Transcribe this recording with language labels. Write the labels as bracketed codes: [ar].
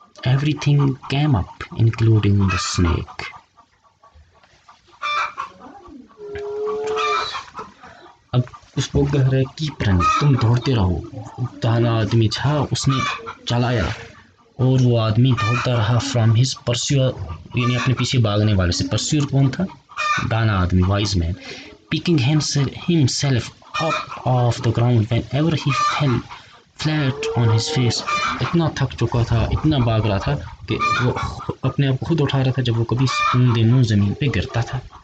[en] Everything came up, including the snake. [ur] اب اس کو کہہ رہے [en] keep running, [ur] تم دوڑتے رہو. دانا آدمی تھا، اس نے چلایا اور وہ آدمی دوڑتا رہا [en] from his pursuer, [ur] یعنی اپنے پیچھے بھاگنے والے سے. پرسیور کون تھا؟ دانا آدمی، [en] Wise man. Picking himself up off the ground whenever he fell flat on his face. [ur] اتنا تھک چکا تھا، اتنا بھاگ رہا تھا کہ وہ اپنے آپ کو خود اٹھا رہا تھا جب وہ کبھی اوندے منہ زمین پہ گرتا تھا.